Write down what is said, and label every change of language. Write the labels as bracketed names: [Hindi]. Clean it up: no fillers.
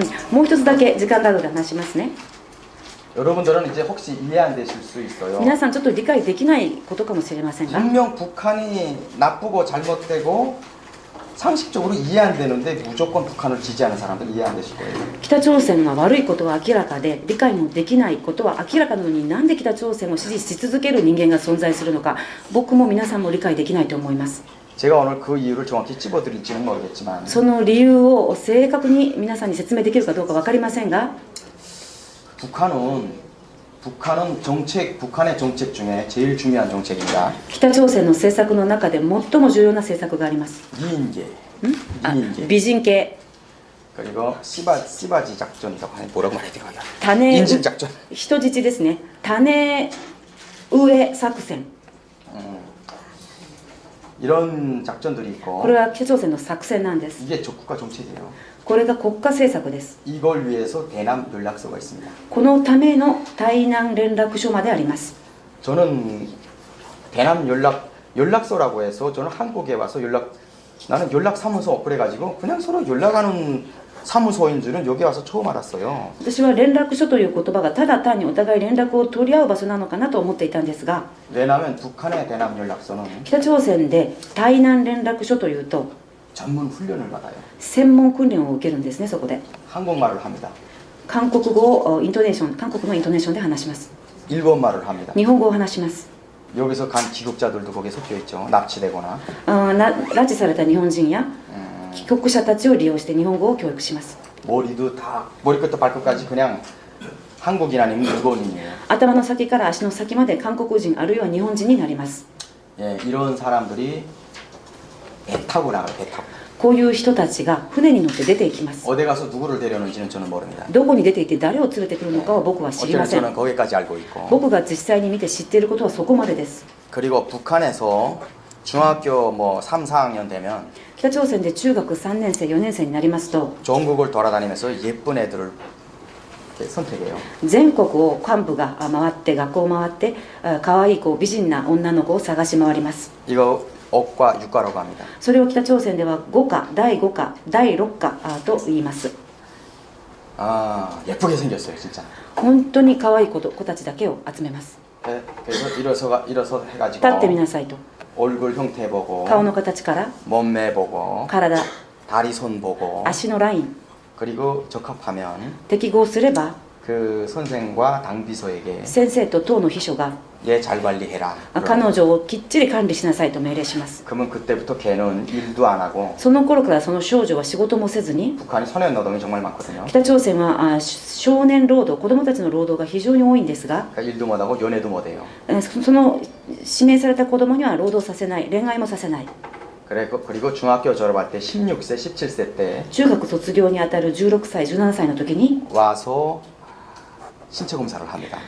[Japanese] もう一つだけ時間があるので話しますね。 [Korean] 여러분들은 이제 혹시 이해 안 되실 수 있어요. [Japanese] 皆さんちょっと理解できないことかもしれませんが、 [Korean] 분명 북한이 나쁘고 잘못되고 상식적으로 이해 안 되는데 무조건 북한을 지지하는 사람들 이해 안 되실 거예요. [Japanese] 北朝鮮が悪いことは明らかで理解もできないことは明らかなのになんで北朝鮮を支持し続ける人間が存在するのか僕も皆さんも理解できないと思います [Korean] 제가 오늘 그 이유를 정확히 찝어드릴지는 모르겠지만 [Japanese] その理由を正確に皆さんに説明できるかどうか分かりませんが [Korean] 북한은 북한의 정책 중에 제일 중요한 정책입니다. [Japanese] 北朝鮮の政策の中で最も重要な政策があります [Korean] 미인계, [Japanese] 美人系 [Korean] 그리고 씨바지 작전이라고 하는 뭐라고 말해야 되나? [Japanese] 種 [Korean] 인질 작전. [Japanese] 人質ですね種植え作戦 [Korean] 이런 작전들이 있고 [Japanese] これは北朝鮮の作戦なんです。 [Korean] 이게 국가 정책이에요. [Japanese] これが国家政策です。 [Korean] 이걸 위해서 대남 연락소가 있습니다. [Japanese] このための対南連絡所まであります。 [Korean] 저는 대남 연락소라고 해서 저는 한국에 와서 나는 연락사무소 그래가지고 그냥 서로 연락하는 사무소인 줄은 여기 와서 처음 알았어요. [Japanese] 私は連絡所という言葉がただ単にお互い連絡を取り合う場所なのかなと思っていたんですが、 [Korean] 왜냐하면 북한의 대남 연락소는 [Japanese] 北朝鮮で対南連絡所というと [Korean] 전문 훈련을 받아요. [Japanese] 専門訓練を受けるんですね。そこで [Korean] 한국말을 합니다. [Japanese] 韓国語をイントネーション、韓国のイントネーションで話します。 [Korean] 일본말을 합니다. [Japanese] 日本語を話します。 [Korean] 여기서 간 귀국자들도 거기에 섞여 있죠. 납치되거나 [Japanese] 拉致された日本人や帰国者たちを利用して日本語を教育します。 [Korean] 머리도 다 머리끝부터 발끝까지 그냥 한국인 아니면 일본인이에요. [Japanese] 頭の先から足の先まで韓国人あるいは日本人になります。 [Korean] 예, 이런 사람들이 배 타고 나가요. 배 타고. [Japanese] こういう人たちが船に乗って出ていきます。 [Korean] 어디 가서 누구를 데려오는지는 저는 모릅니다. [Japanese] どこに出て行って誰を連れてくるのかは僕は知りま [Korean] 어쩌면 [Japanese] せん。 [Korean] 저는 거기까지 알고 있고. [Japanese] 僕が実際に見て知っていることはそこまでです。 [Korean] 그리고 북한에서 중학교 뭐 3, 4학년 되면 [Japanese] 北朝鮮で中学3年生、4年生になりますと [Korean] 전국을 돌아다니면서 예쁜 애들을 이렇게 선택해요. [Japanese] 全国を幹部が回って学校を回って可愛い子、美人な女の子を探し回ります。 [Korean] 이거 억과 육과라고 합니다. [Japanese] それを北朝鮮では5課、第5課、第6課と言います。 [Korean] 아 예쁘게 생겼어요 진짜. [Japanese] 本当に可愛い子たちだけを集めます。 [Korean] 그래서 일어서 [Japanese] 立 [Korean] 해가지고 [Japanese] ってみなさいと。 [Korean] 얼굴 형태 보고 [Japanese] 顔の形から [Korean] 몸매 보고 [Japanese] 体、 [Korean] 다리 손 보고 [Japanese] 足のライン、 [Korean] 그리고 적합하면 [Japanese] 適合すれば [Korean] 그 선생과 당비서에게 [Japanese] 先生と党の秘書が [Korean] 얘 잘 관리해라. [Japanese] 彼女をきっちり管理しなさいと命令します。 [Korean] 그러면 그때부터 걔는 일도 안 하고 [Japanese] その頃からその少女は仕事もせずに [Korean] 북한이 소년 노동이 정말 많거든요. [Japanese] 北朝鮮は少年労働、子どもたちの労働が非常に多いんですが [Korean] 그러니까 일도 못 하고 연애도 못 해요. [Japanese] その指名された子どもには労働させない、恋愛もさせない。 [Korean] 그리고 중학교 졸업할 때 16세, 17세 때 [Japanese] 中学卒業にあたる16歳、17歳の時に [Korean] 와서 신체 검사를 합니다.